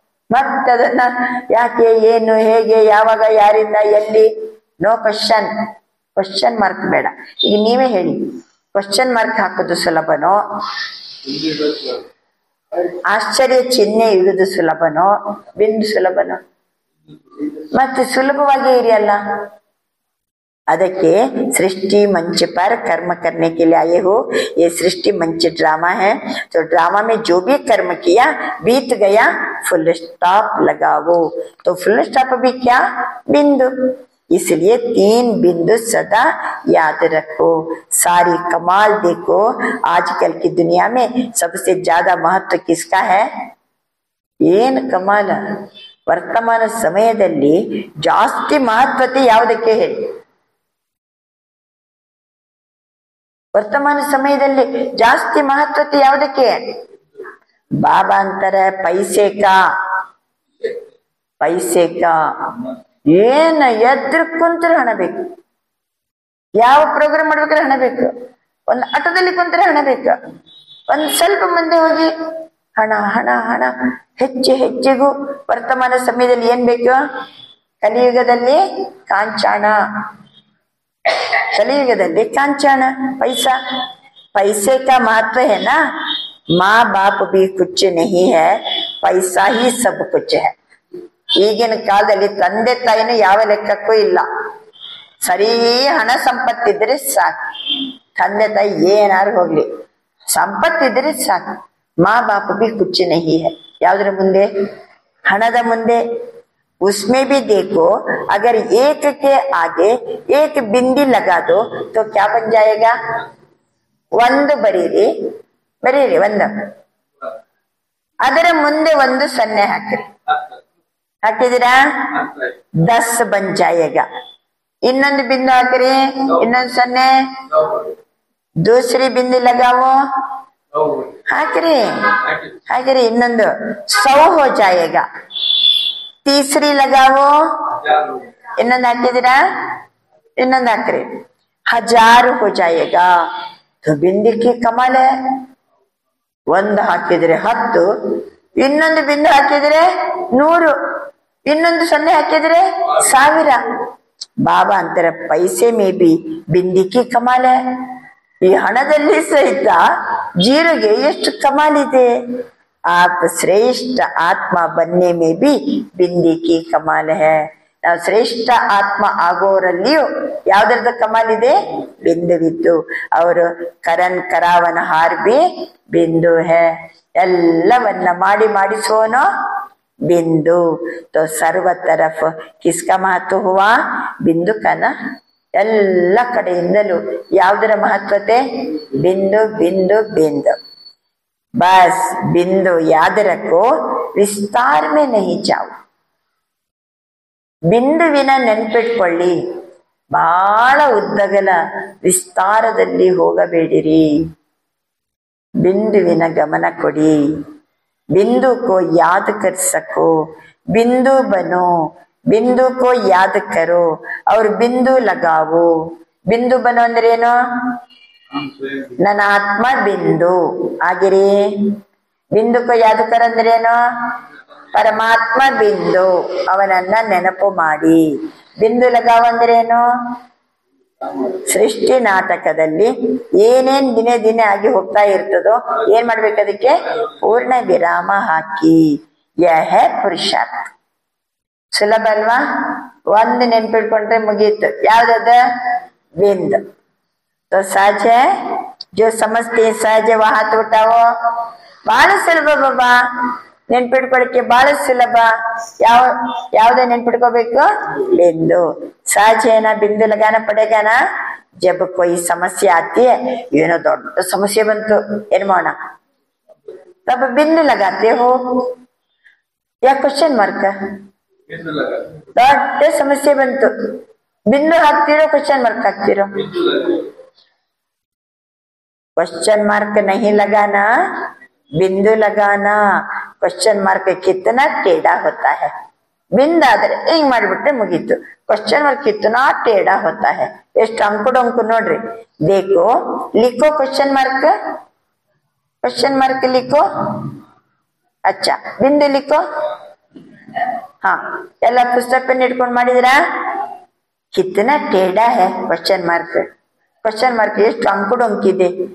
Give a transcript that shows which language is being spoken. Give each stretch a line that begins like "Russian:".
Kannada: ಮತ್ತೆ ಅದನ್ನ ಯಾಕೆ, ಏನು, ಹೇಗೆ, ಯಾವಾಗ, ಯಾರಿಂದ, ಎಲ್ಲಿ?
English: No question.
Kannada: ಕ್ವಶನ್ ಮಾರ್ಕ್ ಬೇಡ. ಈಗ ನೀವೇ ಹೇಳಿ, ಕ್ವಶನ್ ಮಾರ್ಕ್ ಹಾಕೋದು ಸುಲಭನೋ, ಆಶ್ಚರ್ಯ ಚಿಹ್ನೆ ಇಡುದು ಸುಲಭನೋ, ಬಿಂದು ಸುಲಭನೋ? ಮತ್ತೆ ಸುಲಭವಾಗಿ ಇರಿಯಲ್ಲ. ಅದಕ್ಕೆ
Hindi: सृष्टि मंच पर कर्म करने के लिए आए हो। ये सृष्टि मंच ड्रामा है, तो ड्रामा में जो भी कर्म किया बीत गया, फुल स्टॉप लगाओ। तो फुल स्टॉप भी क्या? बिंदु। इसलिए 3 बिंदु सदा याद रखो। सारी कमाल देखो, आजकल की दुनिया में सबसे ज्यादा महत्व किसका है?
Kannada: ಏನ್ ಕಮಾಲ! ವರ್ತಮಾನ ಸಮಯದಲ್ಲಿ ಜಾಸ್ತಿ ಮಹತ್ವತೆ ಯಾವುದಕ್ಕೆ ಹೇಳಿ? ವರ್ತಮಾನ ಸಮಯದಲ್ಲಿ ಜಾಸ್ತಿ ಮಹತ್ವತೆ ಯಾವುದಕ್ಕೆ? ಬಾಬಾ ಅಂತಾರೆ
Hindi: ಪೈಸೆ ಕಾ. ಪೈಸೆ ಕಾ
Kannada: ಏನ ಎದ್ರ ಕುಂತ್ರೆ ಹಣ ಬೇಕು, ಯಾವ ಪ್ರೋಗ್ರಾಮ್ ಮಾಡ್ಬೇಕಾದ್ರೆ ಹಣ ಬೇಕು, ಒಂದು ಆಟದಲ್ಲಿ ಕುಂತ್ರೆ ಹಣ ಬೇಕು, ಒಂದ್ ಸ್ವಲ್ಪ ಮುಂದೆ ಹೋಗಿ ಹಣ ಹಣ ಹಣ. ಹೆಚ್ಚು ಹೆಚ್ಚಿಗೂ ವರ್ತಮಾನ ಸಮಯದಲ್ಲಿ ಏನ್ ಬೇಕು? ಕಲಿಯುಗದಲ್ಲಿ ಕಾಂಚಾಣ.
Hindi: कलियुगದಲ್ಲಿ कांचन पैसा, पैसे का महत्व है ना। माँ बाप भी कुछ नहीं है, पैसा ही सब कुछ है।
Kannada: ಈಗಿನ ಕಾಲದಲ್ಲಿ ತಂದೆ ತಾಯಿನೂ ಯಾವ ಲೆಕ್ಕಕ್ಕೂ ಇಲ್ಲ. ಸರಿ ಹಣ ಸಂಪತ್ತಿದ್ರೆ ಸಾಕು, ತಂದೆ ತಾಯಿ ಏನಾರು ಹೋಗ್ಲಿ, ಸಂಪತ್ತಿದ್ರೆ ಸಾಕು.
Hindi: माँ बाप भी कुछ नहीं है.
Kannada: ಯಾವುದರ ಮುಂದೆ? ಹಣದ ಮುಂದೆ.
Hindi: उसमें भी देखो, अगर एक के आगे एक बिंदी लगा दो तो क्या बन जाएगा?
Kannada: ಒಂದು ಬರೀರಿ, ಬರೀರಿ ಒಂದು, ಅದರ ಮುಂದೆ ಒಂದು ಸೊನ್ನೆ ಹಾಕಿರಿ. ಹಾಕಿದಿರಾ? 10
Hindi: बन जाएगा.
Kannada: ಇನ್ನೊಂದು ಬಿಂದು ಹಾಕಿರಿ, ಇನ್ನೊಂದು ಸೊನ್ನೆ.
Hindi: दूसरी बिंदी लगाओ,
Kannada: ಹಾಕಿರಿ ಹಾಕಿರಿ, ಇನ್ನೊಂದು
Hindi: 100 हो जाएगा. तीसरी लगाओ,
Kannada: ಇನ್ನೊಂದು ಹಾಕಿದಿರಾ, ಇನ್ನೊಂದು ಹಾಕ್ರಿ,
Hindi: 1000 हो जाएगा. तो बिंदी की कमाल है.
Kannada: ಒಂದು ಹಾಕಿದ್ರೆ 10, ಇನ್ನೊಂದು ಬಿಂದು ಹಾಕಿದ್ರೆ 100, ಇನ್ನೊಂದು ಸೊನ್ನೆ ಹಾಕಿದ್ರೆ 1000. ಬಾಬಾ ಅಂತಾರೆ
Hindi: पैसे में भी बिंदी की कमाल है.
Kannada: ಈ ಹಣದಲ್ಲಿ ಸಹಿತ ಜೀರೋಗೆ ಎಷ್ಟು ಕಮಾಲಿದೆ.
Hindi: आप श्रेष्ठ आत्मा बनने में भी बिंदी की कमाल है.
Kannada: ನಾವು ಶ್ರೇಷ್ಠ ಆತ್ಮ ಆಗೋರಲ್ಲಿಯೂ ಯಾವ್ದ್ರದ ಕಮಾಲಿದೆ? ಬಿಂದುವಿದ್ದು. ಅವರು
Hindi: ಕರನ್ ಕರಾವನ ಹಾರ್ ಬಿ ಬಿಂದು ಹೇ,
Kannada: ಎಲ್ಲವನ್ನ ಮಾಡಿಸೋನೋ बिंदु।
Hindi: तो सर्व तरफ किसका महत्व हुआ? बिंदु का ना।
Kannada: ಎಲ್ಲ ಕಡೆಯಿಂದಲೂ ಯಾವುದರ ಮಹತ್ವತೆ?
Hindi: बिंदु बिंदु बिंदु। बस बिंदु याद रखो, विस्तार में नहीं जाओ।
Kannada: ಬಿಂದುವಿನ ನೆನಪಿಟ್ಕೊಳ್ಳಿ, ಬಹಳ ಉದ್ದಗಲ ವಿಸ್ತಾರದಲ್ಲಿ ಹೋಗಬೇಡಿರಿ, ಬಿಂದುವಿನ ಗಮನ ಕೊಡಿ।
Hindi: बिंदु को याद कर सको, बिंदु बनो, बिंदु को याद करो और बिंदु लगाओ। बिंदु बनो
Kannada: ಅಂದ್ರೆ ಏನು? ನನ್ನ ಆತ್ಮ ಬಿಂದು ಆಗಿರಿ। ಬಿಂದು
Hindi: को याद कर
Kannada: ಅಂದ್ರೆ ಏನು? ಪರಮಾತ್ಮ ಬಿಂದು, ಅವನನ್ನ ನೆನಪು ಮಾಡಿ। ಬಿಂದು ಲಗಾವ್ ಅಂದ್ರೆ ಏನು? ಸೃಷ್ಟಿ ನಾಟಕದಲ್ಲಿ ಏನೇನ್ ದಿನೇ ದಿನೇ ಆಗಿ ಹೋಗ್ತಾ ಇರ್ತದೋ ಏನ್ ಮಾಡ್ಬೇಕು? ಅದಕ್ಕೆ ಪೂರ್ಣ ವಿರಾಮ ಹಾಕಿ। ಯಹ ಪುರುಷಾರ್ಥ ಸುಲಭ ಅಲ್ವಾ? ಒಂದು ನೆನ್ಪಿಟ್ಕೊಂಡ್ರೆ ಮುಗೀತು। ಯಾವ್ದದ? बिंदु।
Hindi: तो सहज है, जो समझते सहज वह हाथ उठाओ।
Kannada: ಬಹಳ ಸುಲಭ ಬಾಬಾ, ನೆನ್ಪಿಟ್ಕೊಳಕ್ಕೆ ಬಹಳ ಸುಲಭ। ಯಾವ್ದೇ ನೆನ್ಪಿಟ್ಕೋಬೇಕು? बिंदु।
Hindi: सहज है ना, बिंदु लगाना पड़ेगा ना। जब कोई समस्या आती है,
Kannada: ಏನೋ ದೊಡ್ಡ ಸಮಸ್ಯೆ ಬಂತು, ಏನ್ ಮಾಡೋಣ?
Hindi: तब बिंदु लगाते हो या क्वेश्चन मार्क?
Kannada: ದೊಡ್ಡ ಸಮಸ್ಯೆ ಬಂತು, बिंदु ಹಾಕ್ತಿರೋ क्वेश्चन मार्क ಹಾಕ್ತಿರೋ?
Hindi: क्वेश्चन मार्क नहीं लगाना, बिंदु लगाना। क्वेश्चन मार्क कितना टेढ़ा होता है।
Kannada: बिंदु आದ್ರೆ ಹಿಂಗ್ ಮಾಡ್ಬಿಟ್ರೆ ಮುಗೀತು।
Hindi: क्वेश्चन मार्क कितना टेढ़ा होता है,
Kannada: ಎಷ್ಟು ಅಂಕು ನೋಡ್ರಿ।
Hindi: देखो, लिखो क्वेश्चन मार्क, क्वेश्चन मार्क लिखो। अच्छा, बिंदु लिखो।
Kannada: हाँ, ಎಲ್ಲ ಪುಸ್ತಕ ಪೆನ್ ಇಟ್ಕೊಂಡು ಮಾಡಿದ್ರಾ?
Hindi: कितना टेढ़ा है क्वेश्चन मार्क।
Kannada: क्वेश्चन मार्क ಎಷ್ಟು ಅಂಕಿದೆ।